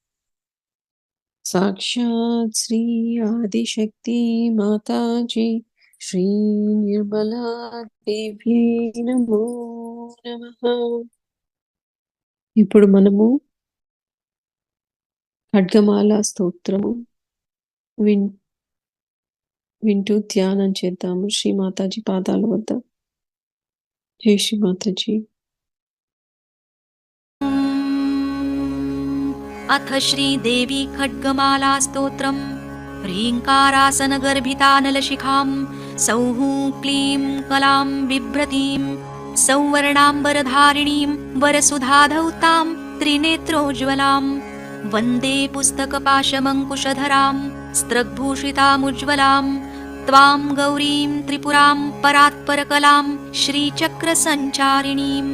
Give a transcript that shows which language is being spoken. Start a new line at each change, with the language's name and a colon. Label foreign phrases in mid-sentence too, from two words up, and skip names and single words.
Sanskrit: సాక్షాత్ శ్రీ ఆదిశక్తి మాతాజీ శ్రీ నిర్మలా దేవ్యై నమో నమః.
Telugu: ఇప్పుడు మనము ఖడ్గమాల స్తోత్రము వింటూ ధ్యానం చేద్దాము శ్రీ మాతాజీ పాదాల వద్ద. జై శ్రీ మాతాజీ.
Sanskrit: अथ श्रीदेवी खड्गमाला स्तोत्रम् ह्रीङ्कारासनगर्भितानलशिखां सौः क्लीं कलां बिभ्रतीं सौवर्णाम्बरधारिणीं वरसुधाधौतां त्रिनेत्रोज्ज्वलां वन्दे पुस्तकपाशमङ्कुशधरां स्त्रग्भूषितामुज्ज्वलां त्वां गौरीं त्रिपुरां परात्परकलां श्रीचक्रसञ्चारिणीम्.